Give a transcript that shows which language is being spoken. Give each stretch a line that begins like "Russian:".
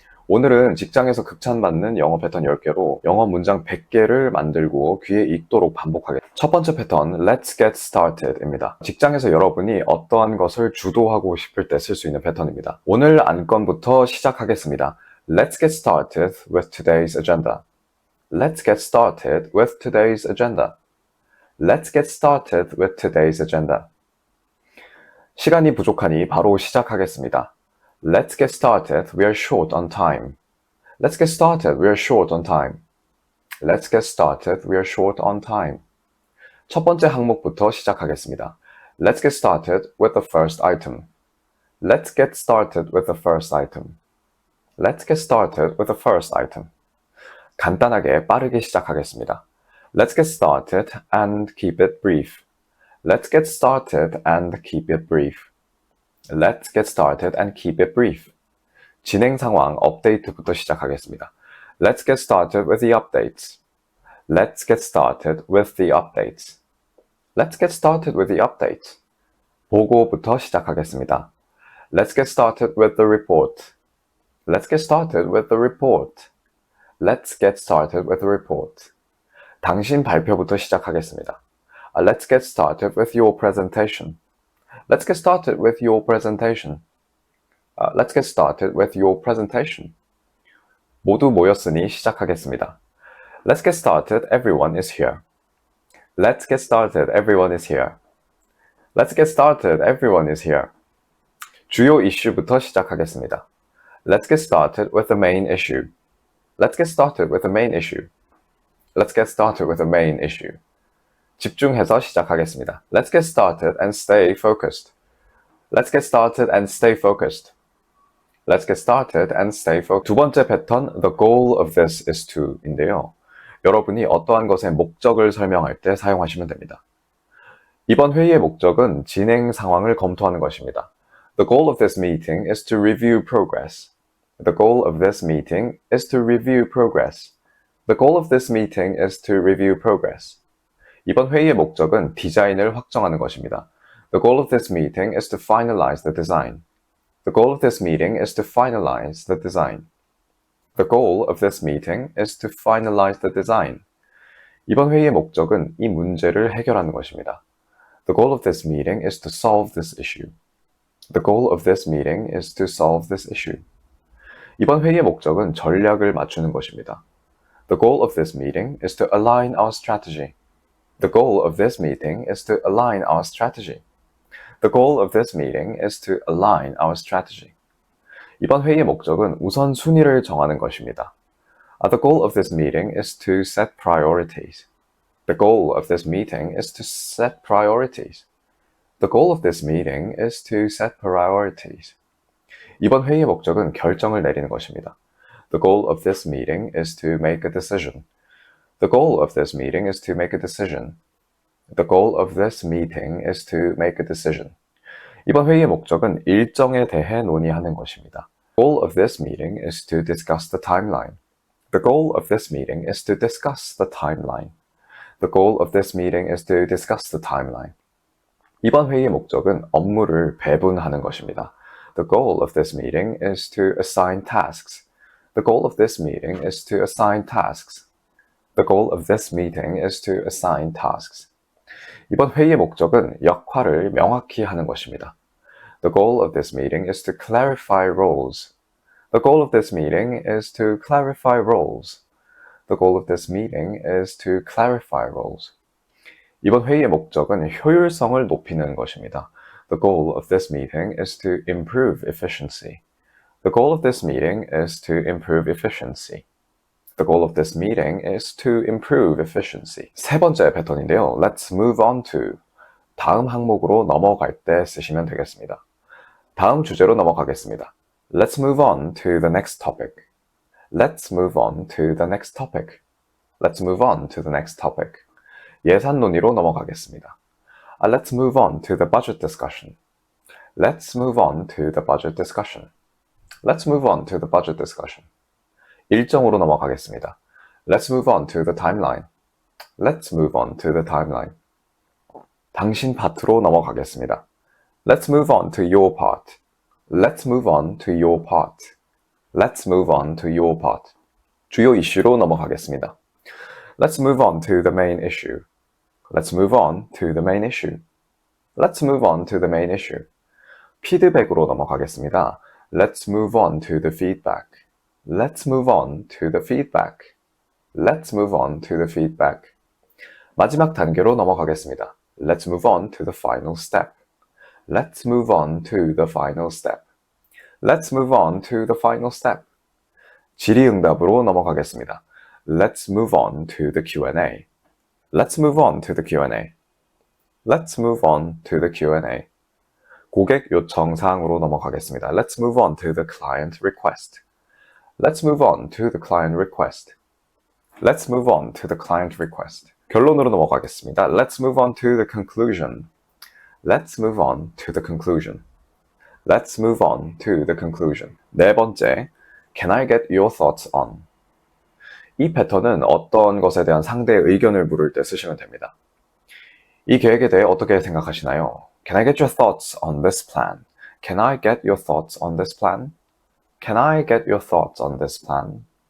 Korean: 오늘은 직장에서 극찬받는 영어 패턴 10개로 영어 문장 100개를 만들고 귀에 익도록 반복하겠습니다. 첫 번째 패턴,
English: Let's get started
Korean: 입니다. 직장에서 여러분이 어떠한 것을 주도하고 싶을 때 쓸 수 있는 패턴입니다. 오늘 안건부터 시작하겠습니다.
English: Let's get started with today's agenda. Let's get started with today's agenda. Let's get started with today's agenda.
Korean: 시간이 부족하니 바로 시작하겠습니다.
English: Let's get started. We are short on time. Let's get started. We are short on time. Let's get started. We are short on time.
Korean: 첫 번째 항목부터 시작하겠습니다.
English: Let's get started with the first item. Let's get started with the first item. Let's get started with the first item.
Korean: 간단하게 빠르게 시작하겠습니다.
English: Let's get started and keep it brief. Let's get started and keep it brief. Let's get started and keep it brief.
Korean: 진행 상황 업데이트부터 시작하겠습니다.
English: Let's get started with the updates. Let's get started with the updates. Let's get started with the updates.
Korean: 보고부터 시작하겠습니다.
English: Let's get started with the report. Let's get started with the report. Let's get started with the report.
Korean: 당신 발표부터 시작하겠습니다.
English: Let's get started with your presentation. Let's get started with your presentation. Let's get started with your presentation.
Korean: 모두 모였으니 시작하겠습니다.
English: Let's get started. Everyone is here. Let's get started. Everyone is here. Let's get started. Everyone is here.
Korean: 주요 이슈부터 시작하겠습니다.
English: Let's get started with the main issue. Let's get started with the main issue. Let's get started with the main issue.
Korean: 집중해서 시작하겠습니다.
English: Let's get started and stay focused. Let's get started and stay focused. Let's get started and stay focused.
Korean: 두 번째 패턴,
English: the goal of this is to
Korean: 인데요. 여러분이 어떠한 것의 목적을 설명할 때 사용하시면 됩니다. 이번 회의의 목적은 진행 상황을 검토하는 것입니다.
English: The goal of this meeting is to review progress. The goal of this meeting is to review progress. The goal of this meeting is to review progress.
Korean: 이번 회의의 목적은 디자인을 확정하는 것입니다.
English: The goal of this meeting is to finalize the design. The goal of this meeting is to finalize the design. The goal of this meeting is to finalize the design.
Korean: 이번 회의의 목적은 이 문제를 해결하는 것입니다.
English: The goal of this meeting is to solve this issue. The goal of this meeting is to solve this issue.
Korean: 이번 회의의 목적은 전략을 맞추는 것입니다.
English: The goal of this meeting is to align our strategy. The goal of this meeting is to align our strategy. The goal of this meeting is to align our strategy.
Korean: 이번 회의의 목적은 우선순위를 정하는 것입니다.
English: The goal of this meeting is to set priorities. The goal of this meeting is to set priorities. The goal of this meeting is to set priorities.
Korean: 이번 회의의 목적은 결정을 내리는 것입니다.
English: The goal of this meeting is to make a decision. The goal of this meeting is to make a decision. The goal of this meeting is to make a decision.
Korean: 이번 회의의 목적은 일정에 대해 논의하는 것입니다.
English: The goal of this meeting is to discuss the timeline. The goal of this meeting is to discuss the timeline. The goal of this meeting is to discuss the timeline.
Korean: 이번 회의의 목적은 업무를 배분하는 것입니다.
English: The goal of this meeting is to assign tasks. The goal of this meeting is to assign tasks. The goal of this meeting is to assign tasks.
Korean: 이번 회의의 목적은 역할을 명확히 하는 것입니다.
English: The goal of this meeting is to clarify roles. The goal of this meeting is to clarify roles. The goal of this meeting is to clarify roles.
Korean: 이번 회의의 목적은 효율성을 높이는 것입니다.
English: The goal of this meeting is to improve efficiency. The goal of this meeting is to improve efficiency. The goal of this meeting is to improve efficiency.
Korean: 세 번째 패턴인데요.
English: Let's move on to.
Korean: 다음 항목으로 넘어갈 때 쓰시면 되겠습니다. 다음 주제로 넘어가겠습니다.
English: Let's move on to the next topic. Let's move on to the next topic. Let's move on to the next topic.
Korean: 예산 논의로 넘어가겠습니다.
English: Let's move on to the budget discussion. Let's move on to the budget discussion. Let's move on to the budget discussion.
Korean: 일정으로 넘어가겠습니다.
English: Let's move on to the timeline. Let's move on to the timeline.
Korean: 당신 파트로 넘어가겠습니다.
English: Let's move on to your part. Let's move on to your part. Let's move on to your part.
Korean: 주요 이슈로 넘어가겠습니다.
English: Let's move on to the main issue. Let's move on to the main issue. Let's move on to the main issue.
Korean: 피드백으로 넘어가겠습니다.
English: Let's move on to the feedback. Let's move on to the feedback. Let's move on to the feedback.
Korean: 마지막 단계로 넘어가겠습니다.
English: Let's move on to the final step. Let's move on to the final step. Let's move on to the final step.
Korean: 질의응답으로 넘어가겠습니다.
English: Let's move on to the Q&A. Let's move on to the Q&A. Let's move on to the Q&A.
Korean: 고객 요청 사항으로 넘어가겠습니다.
English: Let's move on to the client request. Let's move on to the client request. Let's move on to the client request.
Korean: 결론으로 넘어가겠습니다.
English: Let's move on to the conclusion. Let's move on to the conclusion. Let's move on to the conclusion.
Korean: 네 번째,
English: Can I get your thoughts on?
Korean: 이 패턴은 어떤 것에 대한 상대의 의견을 물을 때 쓰시면 됩니다. 이 계획에 대해 어떻게 생각하시나요?
English: Can I get your thoughts on this plan? Can I get your thoughts on this plan? Can I get your thoughts on this plan?